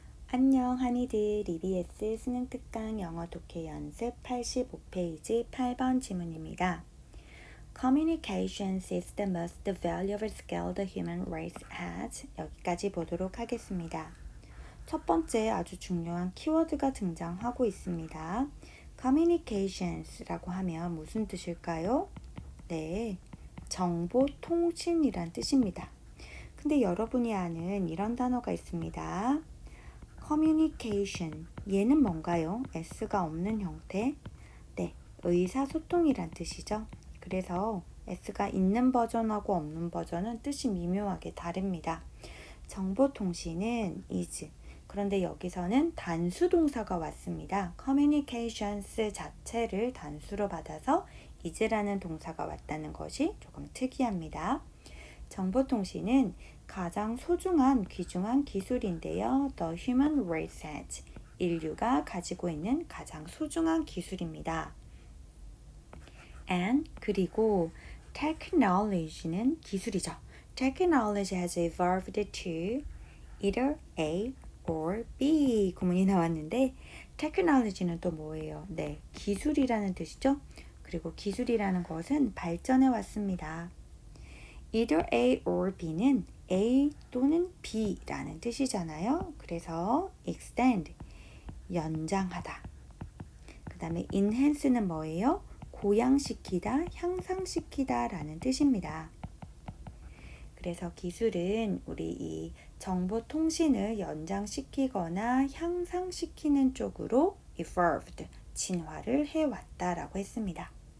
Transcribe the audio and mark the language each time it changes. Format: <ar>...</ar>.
<ko>안녕 한이들 EBS 수능 특강 영어 독해 연습 85페이지 8번 지문입니다.</ko> <en>Communications is the most valuable skill the human race has.</en> <ko>여기까지 보도록 하겠습니다. 첫 번째 아주 중요한 키워드가 등장하고 있습니다. Communications라고 하면 무슨 뜻일까요? 네, 정보통신이란 뜻입니다. 근데 여러분이 아는 이런 단어가 있습니다. communication, 얘는 뭔가요? S가 없는 형태? 네, 의사소통이란 뜻이죠. 그래서 S가 있는 버전하고 없는 버전은 뜻이 미묘하게 다릅니다. 정보통신은 is, 그런데 여기서는 단수 동사가 왔습니다. communications 자체를 단수로 받아서 is라는 동사가 왔다는 것이 조금 특이합니다. 정보통신은 가장 소중한 귀중한 기술인데요.</ko> <en>The human race has.</en> <ko>인류가 가지고 있는 가장 소중한 기술입니다. And 그리고 technology는 기술이죠.</ko> <en>Technology has evolved to either A or B</en> <ko>구문이 나왔는데 technology는 또 뭐예요? 네, 기술이라는 뜻이죠. 그리고 기술이라는 것은 발전해 왔습니다. Either A or B는 A 또는 B라는 뜻이잖아요. 그래서 extend, 연장하다. 그 다음에 enhance는 뭐예요? 고양시키다, 향상시키다 라는 뜻입니다. 그래서 기술은 우리 이 정보통신을 연장시키거나 향상시키는 쪽으로 evolved, 진화를 해왔다라고 했습니다.</ko>